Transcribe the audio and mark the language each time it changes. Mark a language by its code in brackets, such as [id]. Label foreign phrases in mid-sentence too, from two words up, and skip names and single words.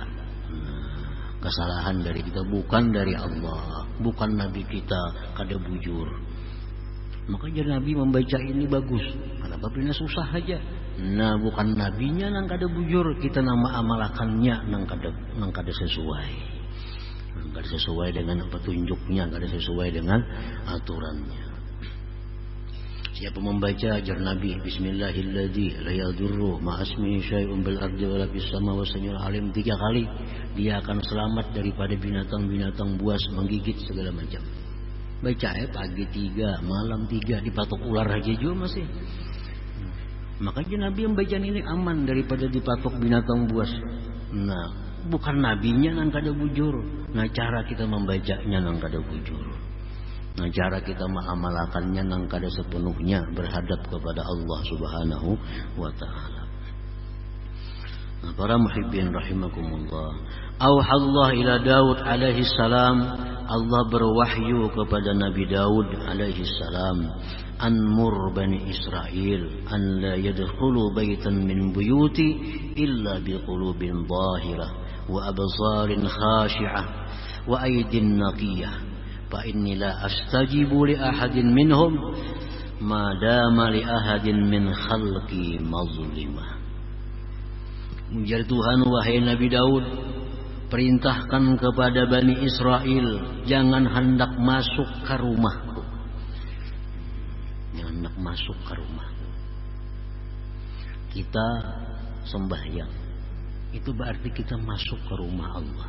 [id] Kesalahan dari kita, bukan dari Allah, bukan Nabi kita [bjn] kada bujur. [id] Makanya Nabi membaca ini bagus, kenapa pilihnya susah aja. Nah, bukan Nabinya [bjn] nang kada bujur, [id] kita nama amalakannya nang kada sesuai, nang nggak ada sesuai dengan petunjuknya, nggak ada sesuai dengan aturannya. Siapa membaca ajar Nabi [ar] بسم الله الذي لا يضر مع اسمه شيء بالأرض ولا في السماء و السميع العليم [id] 3 kali, dia akan selamat daripada binatang-binatang buas menggigit segala macam. Baca pagi 3, malam 3, dipatok ular aja juga masih. Makanya Nabi yang bacaan ini aman daripada dipatok binatang buas. Nah, bukan nabinya [bjn] nang kada bujur. [id] Nah, cara kita membacanya [bjn] nang kada bujur. [id] Nah, cara kita mengamalkannya [bjn] nang kada [id] sepenuhnya berhadap kepada Allah [ar] Subhanahu wa taala. [id] Nah, para [ar] muhibbin rahimakumullah. أوحى الله إلى داود عليه السلام, [id] Allah berwahyu kepada Nabi Daud alaihi salam, [ar] أن مر بني إسرائيل أن لا يدخلوا بيتا من بيوتي إلا بقلوب طاهرة وأبصار خاشعة وأيد نقية فإني لا أستجيب لأحد منهم ما دام لأحد من خلقي مظلمة. [id] Ujar Tuhan, wahai Nabi Daud, perintahkan kepada Bani Israel, jangan hendak masuk ke rumahku. Jangan hendak masuk ke rumahku. Kita sembahyang, itu berarti kita masuk ke rumah Allah.